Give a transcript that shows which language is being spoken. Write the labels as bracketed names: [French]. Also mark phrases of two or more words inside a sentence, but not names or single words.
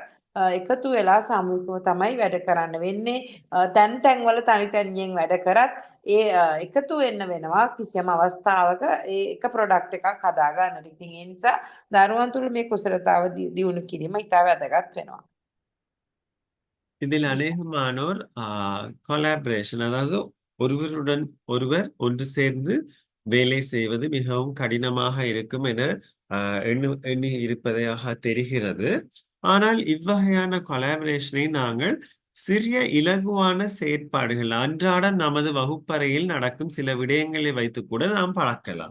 [Sinhala] එකතු වෙලා සාමූහිකව තමයි වැඩ කරන්න වෙන්නේ. තැන් වල තනියෙන් වැඩ කරත් ඒ එකතු වෙන්න වෙනවා කිසියම් අවස්ථාවක ඒ එක ප්‍රොඩක්ට් එකක් හදා ගන්නට. ඉතින් ඒ නිසා දරුවන් තුළ මේ කුසලතාව දියුණු කිරීම ඉතා වැදගත් වෙනවා. [Tamil] இதில் அநேகமானோர் கொலாபரேஷன், அதாவது ஒருவருடன் ஒருவர் ஒன்று சேர்ந்து வேலை செய்வது மிகவும் கடினமாக இருக்கும் என எண்ணி இருப்பதாக தெரிகிறது. ஆனால் இவ்வகையான கொலாபரேஷனை நாங்கள் சிறிய இலகுவான செயற்பாடுகள், அன்றாடம் நமது வகுப்பறையில் நடக்கும் சில விடயங்களை வைத்து கூட நாம் பழக்கலாம்.